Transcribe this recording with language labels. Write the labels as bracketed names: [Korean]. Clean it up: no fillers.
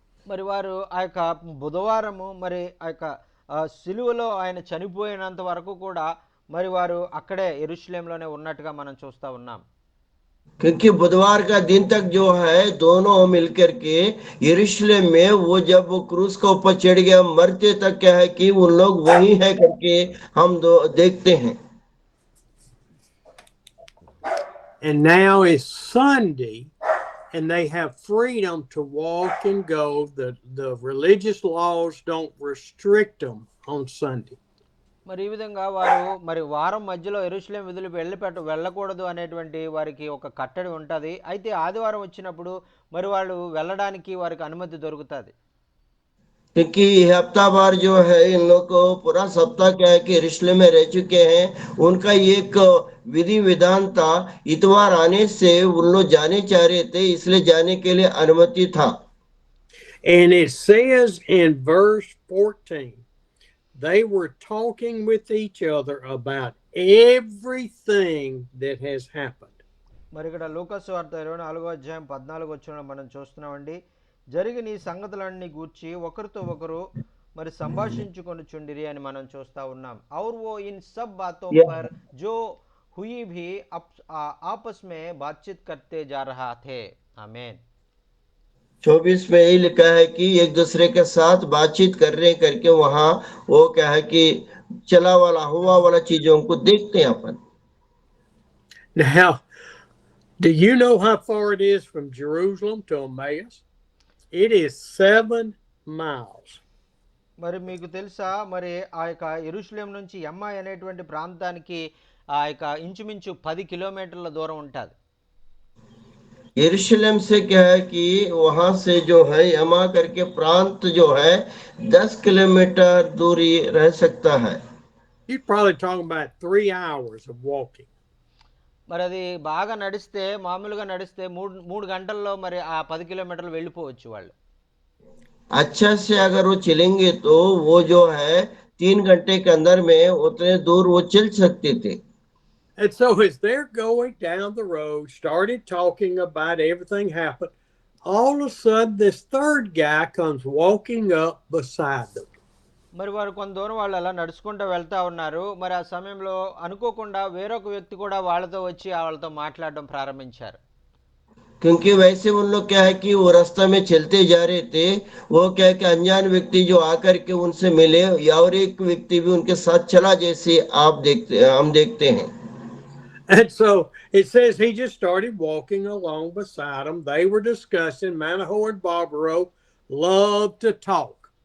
[Telugu] మరి వారు ఆ యొక్క బుధవారము మరి ఆ యొక్క సిలువలో ఆయన చనిపోయినంత వరకు కూడా మరి వారు అక్కడే యెరూషలేంలోనే ఉన్నట్టుగా మనం చూస్తూ ఉన్నాం. [Hindi] क्योंकि बुधवार का दिन तक जो है दोनों मिलकर के यरूशलेम में वो जब वो क्रूस का ऊपर चढ़ गया मरते तक क्या है कि उन लोग वही है करके हम देखते हैं. [English] And now is Sunday, and they have freedom to walk and go. The religious laws don't restrict them on Sunday. [Telugu] మరి ఈ విధంగా వారు మరి వారం మధ్యలో యెరూషలేం విధులు వెళ్ళకూడదు అనేటువంటి వారికి ఒక కట్టడి ఉంటుంది. అయితే ఆదివారం వచ్చినప్పుడు మరి వాళ్ళు వెళ్ళడానికి వారికి అనుమతి దొరుకుతుంది. [Hindi] क्योंकि हफ्ता भर जो है इन लोग को पूरा सप्ताह क्या है कि यरूशलेम में रह चुके हैं. उनका एक विधि विधान था, इतवार आने से उन लोग जाने चाह रहे थे, इसलिए जाने के लिए अनुमति था. [English] And it says in verse 14, they were talking with each other about everything that has happened. [Telugu] మరి ఇక్కడ లూకాసు వార్త 24వ అధ్యాయం 14వ వచనంలో మనం చూస్తున్నామండి. జరిగిన ఈ సంగతులన్నీ గూర్చి ఒకరితో ఒకరు మరి సంభాషించుకొనుచుండిరి అని మనం చూస్తా ఉన్నాం. [Hindi] और वो इन सब बातों पर जो हुई भी आपस में बातचीत करते जा रहा थे. आमीन. 24 में यही लिखा है कि एक दूसरे के साथ बातचीत कर रहे करके वहां वो क्या है कि चला वाला हुआ वाला चीजों को देखते हैं अपन. [English] Now, do you know how far it is from Jerusalem to Emmaus? It is 7 miles. [Telugu] మరి మీకు తెలుసా మరి ఆ యొక్క యెరూషలేం నుంచి ఎమ్మా అనేటువంటి ప్రాంతానికి ఆ యొక్క ఇంచుమించు 10 కిలోమీటర్ల దూరం ఉంటుంది. [Hindi] यरूशलेम से क्या है कि वहां से जो है यमा करके प्रांत जो है 10 किलोमीटर दूरी रह सकता है. [English] You're probably talking about 3 hours of walking. [Telugu] మరి అది బాగా నడిస్తే మామూలుగా నడిస్తే మూడు గంటల్లో మరి ఆ 10 కిలోమీటర్లు వెళ్ళిపోవచ్చు వాళ్ళు. [Hindi] अच्छा से अगर वो चलेंगे तो वो जो है 3 घंटे के अंदर में उतने दूर वो चल सकते थे. [English] And so as they're going down the road, started talking about everything happened, all of a sudden this third guy comes walking up beside them. [Telugu] మరి వారు కొంత దూరం వాళ్ళు అలా నడుచుకుంటూ వెళ్తా ఉన్నారు. మరి ఆ సమయంలో అనుకోకుండా వేరొక వ్యక్తి కూడా వాళ్ళతో వచ్చి వాళ్ళతో మాట్లాడడం ప్రారంభించారు. [Hindi] क्योंकि वैसे उन लोग क्या है कि वो रास्ता में चलते जा रहे थे, वो क्या है कि अनजान व्यक्ति जो आकर के उनसे मिले, या और एक व्यक्ति भी उनके साथ चला, जैसे हम देखते हैं। [English] And so it says he just started walking along beside them. They were discussing. Manahoe and Barbaro loved to talk.